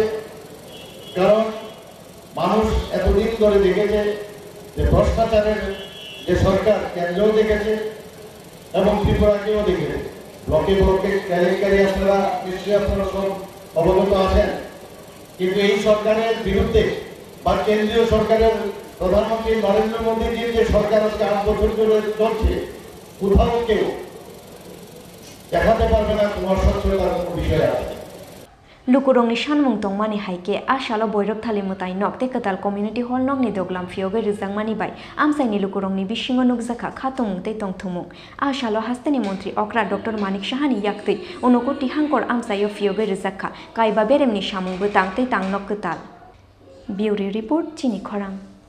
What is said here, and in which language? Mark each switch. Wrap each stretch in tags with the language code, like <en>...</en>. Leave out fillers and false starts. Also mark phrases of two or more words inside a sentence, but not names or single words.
<bn>কারণ মানুষ এতদিন ধরে দেখেছে যে ভ্রষ্টাচারের যে সরকার কেন্দ্রেও দেখেছে এবং ত্রিপুরাকেও দেখেছে ব্লকে ব্লকে কেলেঙ্কারি আপনারা নিশ্চয়ই আপনারা সব অবগত আছেন কিন্তু এই সরকারের বিরুদ্ধে বা কেন্দ্রীয় সরকারের প্রধানমন্ত্রী নরেন্দ্র মোদীজির যে সরকার আজকে 8 বছর ধরে চলছে কোথাও কেউ দেখাতে পারবে না তোমার স্বচ্ছতার কোনো বিষয় আছে</bn> <trp>Lukurongni shanmung tongmani haike ashalo boyrok thali mutai nok te katal community hall nok ni doglam fioge rizangmani bai amsaini lukurongni bisingo nukjaka khatumung te tongthumung ashalo hastani montri okra Dr. Manik Shahani yakte onokoti hangkor amsayo fioge rizakha kaiba beremni samung butang te tangnok katal Bureau report Chini Khorang</trp>